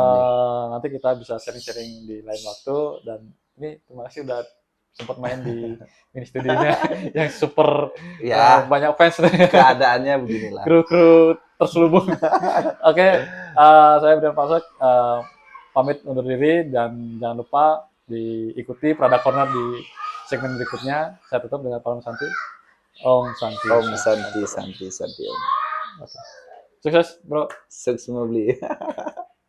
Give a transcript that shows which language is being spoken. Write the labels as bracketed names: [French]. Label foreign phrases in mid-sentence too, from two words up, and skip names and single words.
[Indonesian] Nanti kita bisa sharing-sharing di lain waktu dan ini terima kasih udah sempat main di mini studionya yang super banyak fans. Keadaannya beginilah. Kru terselubung. Oke, saya Brian Pasek pamit undur diri dan jangan lupa diikuti Prada Corner di segmen berikutnya. Saya tutup dengan [Sanskrit] Palam Santi. Om Santi. Om Santi, Santi, Santi Om. [Indonesian] Oke. Sukses, bro. Sukses, Bli.